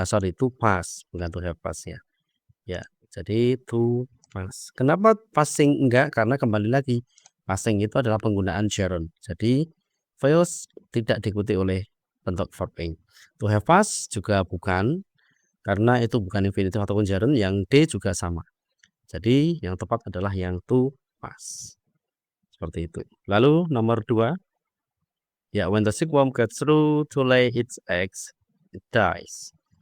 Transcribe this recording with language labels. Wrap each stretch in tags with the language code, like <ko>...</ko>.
<en>To pass, bukan to have pass, ya.</en> <id>Ya, jadi to pass. Kenapa passing enggak? Karena kembali lagi, passing itu adalah penggunaan gerund. Jadi fails tidak diikuti oleh bentuk verb ing. To have pass juga bukan, karena itu bukan infinitif ataupun gerund. Yang D juga sama. Jadi yang tepat adalah yang to pass. Seperti itu. Lalu nomor 2.</id> <en>Ya, when the silkworm gets through to lay its eggs, it dies.</en>